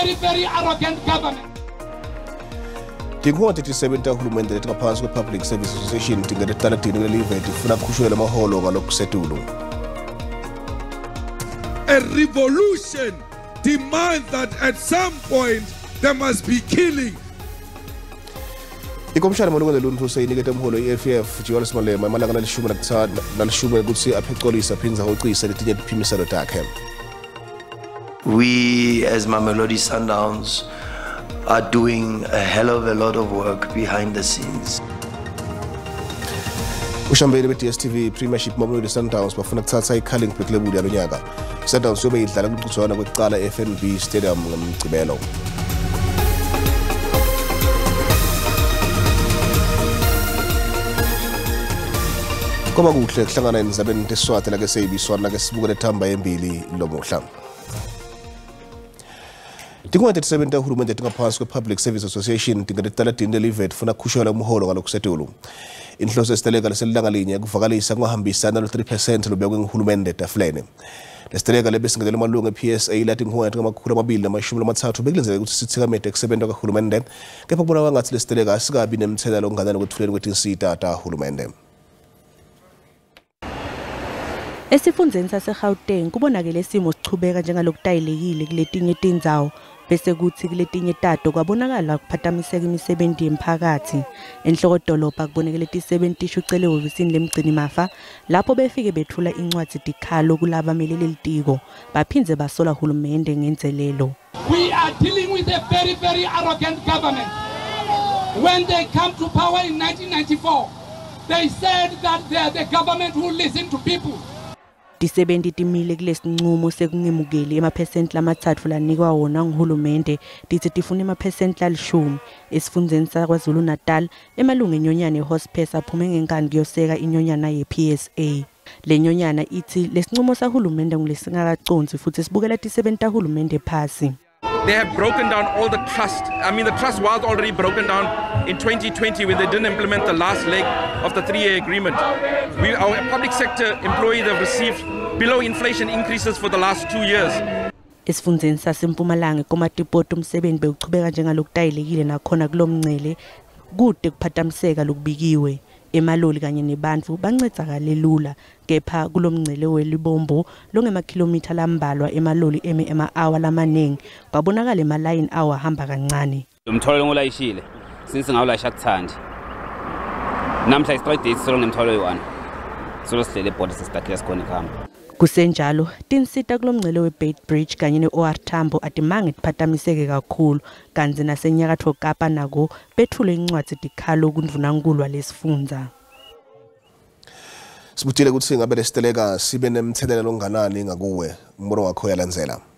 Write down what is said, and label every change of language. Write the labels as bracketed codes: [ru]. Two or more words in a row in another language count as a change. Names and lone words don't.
[en] very arrogant government. [ss] Tinkhonde tisebenti tahulumende letingaphansi kwe- [en] Public Service Association [ss] tingeletala dini lelive tifuna kushone maholo ngalokusetulu. [en] A revolution demands that at some point there must be killing. [ss] Ikomishana malungelo luntu seyinikete umholo i-FF Johannes Malema amalanga nalishumi ukuthi acolise aphindze ahocise letinye tiphimiselo takhe. [en] We as Mamelodi Sundowns are doing a hell of a lot of work behind the scenes. [ss] Ushambeni be-DStv Premiership Mamelodi Sundowns bafuna kuthatha i- [en] culling break [ss] lebuya yalo nyaka. I-Sundowns yobe idlala kumncintiswano kwekuqala FNB Stadium ngomgcibelo. Koba kuhle kuhlangana emizabeni teswati lake seyibiswana lake sibukele thamba yembili lomuhla. Tinkhonde tisebenti tahulumende tingaphansi kwe- [en] Public Service Association [ss] tingeletala dini lelive tifuna kushona umholo ngalokusetulu. Inhloso yesiteleka leselilanga linye kuvakalisa kungahambisana lo-3% lobekwe nguhulumende etafuleni. Lesiteleka lebesingelela amalungu e-PSA lathi tinkhonde ngama-230 bekulenzeka ukuthi sithikamede ekusebenta kahulumende, kepha kubonakala ngathi lesiteleka asikabi nemthelela okungadala kwethuleni kwetinsita tahulumende. Esifundzeni saseGauteng kubonakala isimo sichubeka njengalokutayilekile kuletinye tindzawo bese kuthi kuletinye tato kwabonakala kuphathamiseka imisebenzi yemphakathi. Enhlokodolobha kubonakala tisebenti tishucele ehhovisini lemgcini mafa lapho befike bethula incwadi Tikhombisa kulabameli lelitiko baphindze basola hulumende ngenzelelo. [en] We are dealing with a very, very arrogant government. When they come to power in 1994, they said that they are the government who listen to people. [ss] Tisebenti timile kulesinqumo sekungemukeli emaphesenti lamathathu lanikwa wona nguhulumende tithi tifuna emaphesenti la10 esifundzeni saKwaZulu Natal emalungu enyonyana ehospice aphume ngenkani kuyoseka inyonyana ye-PSA. Le nyonyana ithi lesinqumo sahulumende ngulesingakaconsi futhi sibukela tisebenti tahulumende phasi. [en] They have broken down all the trust. I mean, the trust was already broken down in 2020 when they didn't implement the last leg of the 3-year agreement. Our public sector employees have received below inflation increases for the last 2 years. [ss] Esifundzeni saseMpumalanga komatipoti umsebenzi bewuchubeka njengalokutayilekile nakhona kulomncele kude kuphathamiseka lokubikiwe. Emaloli kanye nebantfu bancedzakale lula kepha kulomncele welibombo longemakhilomitha lambalwa emaloli ama-hour lamaningi babonakala ema- [en] line hour [ss] hamba kancane. Umtholo ngolayishile since ngawulayisha kuthandi namhla i- [en] straight date [ss] solo nemtholo yi-1 solo sihlele ebhodi sesitakile sikhona ikhamba. Kusenjalo tinsita kulomncele we-Bait Bridge kanye ne-OR Tambo atimange tiphathamiseke kakhulu kanzi nasenyakatho Kapa nako bethule incwadi Tikhombisa kundvunankulu lesifundza. Sibutile ukuthi ngabe lesiteleka sibe nemthelela longanani ngakuwe umbono wakho yalandzela.